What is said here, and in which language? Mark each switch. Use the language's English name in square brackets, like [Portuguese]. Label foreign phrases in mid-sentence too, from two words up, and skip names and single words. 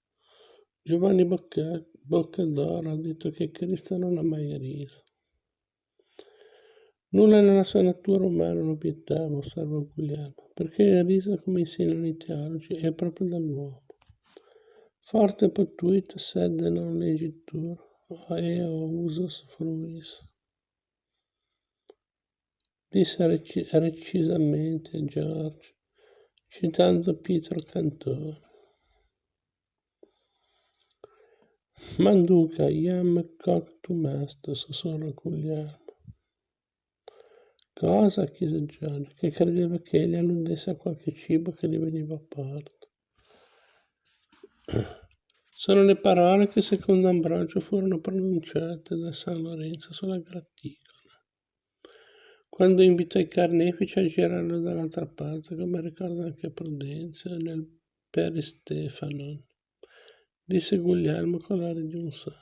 [Italian] Giovanni Boccadoro ha detto che Cristo non ha mai riso. Nulla nella sua natura umana lo vietava, osserva Guglielmo, perché il riso, come insegnano i teologi, è proprio dall'uomo. [Latin] Forte potuit sed non legitur, eo usus fruis. [Italian] Disse recisamente Giorgio, citando Pietro Cantore. [Latin] Manduca iam coctum est, sussurrò Guglielmo. [Italian] Cosa? Chiese Giorgio, che credeva che egli alludesse a qualche cibo che gli veniva a porto. Sono le parole che secondo Ambrogio furono pronunciate da San Lorenzo sulla graticola, quando invitò i carnefici a girarlo dall'altra parte, come ricorda anche Prudenzio nel Peristefanon, disse Guglielmo con l'aria di un santo.